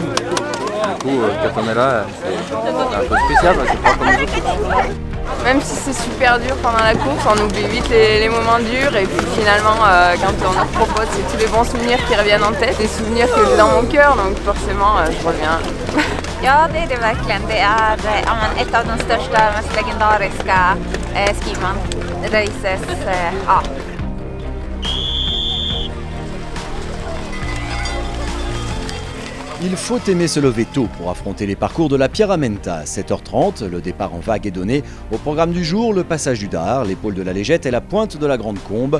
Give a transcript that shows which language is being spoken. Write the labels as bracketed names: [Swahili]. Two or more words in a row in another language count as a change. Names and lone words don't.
[French] Du coup, quand on est là, c'est un peu spécial, c'est pas comme les autres courses. Même si c'est super dur pendant la course, on oublie vite les moments durs et puis finalement quand on nous propose, c'est tous les bons souvenirs qui reviennent en tête, des souvenirs que j'ai dans mon cœur, donc forcément je reviens. [Swedish] Ja, det är det verkligen. Det är ett av de största, mest legendariska ski-races. Ja. [French] Il faut aimer se lever tôt pour affronter les parcours de la Pierramenta. 7h30, le départ en vague est donné. Au programme du jour, le passage du Dard, l'épaule de la Légette et la pointe de la Grande Combe.